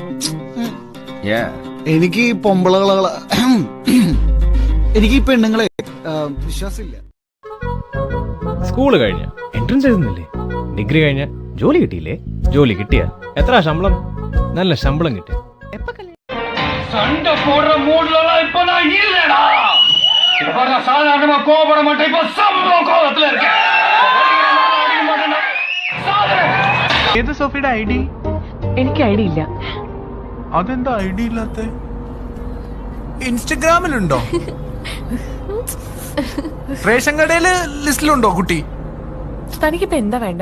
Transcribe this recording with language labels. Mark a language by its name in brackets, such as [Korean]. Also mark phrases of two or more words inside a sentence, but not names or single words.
[Malayalam] എനിക്ക് ഈ പൊമ്പളകളെ എനിക്ക് ഈ പെണ്ണുങ്ങളെ വിശ്വാസമില്ല. സ്കൂള് കഴിഞ്ഞ എൻട്രൻസ് എഴുതുന്നില്ലേ? ഡിഗ്രി കഴിഞ്ഞ ജോലി കിട്ടിയില്ലേ? ജോലി കിട്ടിയ എത്ര ശമ്പളം? നല്ല ശമ്പളം കിട്ടിയ [Tamil] சண்டை போடுற மூட்லாம் இப்ப நான் இல்லடா. இப்ப நான் சாதாரணமா கோபப்பட மாட்டேன். இப்ப சம்பள கோபத்துல இருக்கேன். [Malayalam] ഏത് സോഫിയുടെ ഐഡി? എനിക്ക് ഐഡി ഇല്ല. അതെന്താ ഐഡി ഇല്ലാത്ത? ഇൻസ്റ്റഗ്രാമിലുണ്ടോ? റേഷൻ കടയില് ലിസ്റ്റിലുണ്ടോ കുട്ടി? തനിക്കിപ്പോ എന്താ വേണ്ടേ?